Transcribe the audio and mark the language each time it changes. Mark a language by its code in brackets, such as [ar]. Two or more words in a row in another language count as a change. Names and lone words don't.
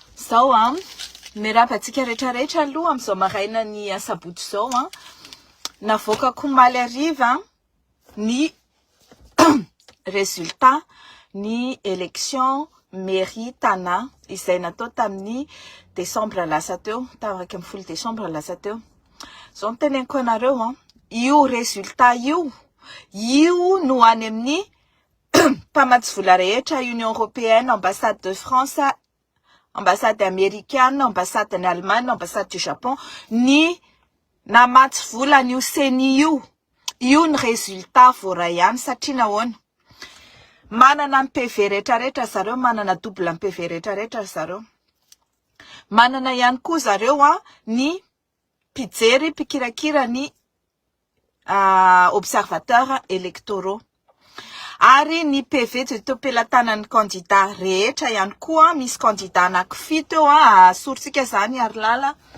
[mg] zao mirapantsika rehetrarehetra aloha amin'izao maraina ny asabotsy zao navoaka komaly ariva ny résultat ny [fr] élection mairie [mg] tana izay natao tamin'ny décembre lasa teo taraky amin'ny 10 décembre lasa teo zao teneniko anareo io résultat io no any amin'ny mpamatsy vola rehetra Union Européenne, ambassade [fr] de France, ambassade américaine, ambassade en Allemagne, ambassade du Japon, [mg] ny namatsy vola ny seni io ny résultat voray ihany satria nahoana manana ny PV rehetrarehetra zareo, manana double ny PV rehetrarehetra zareo, manana ihany koa zareo ny mpijery mpikirakira ny [fr] observateurs électoraux [mg] ary ny PV to pelatanan'ny candidat rehetra ihany koa misy candidat anankifito eo sourtsika zany ary lala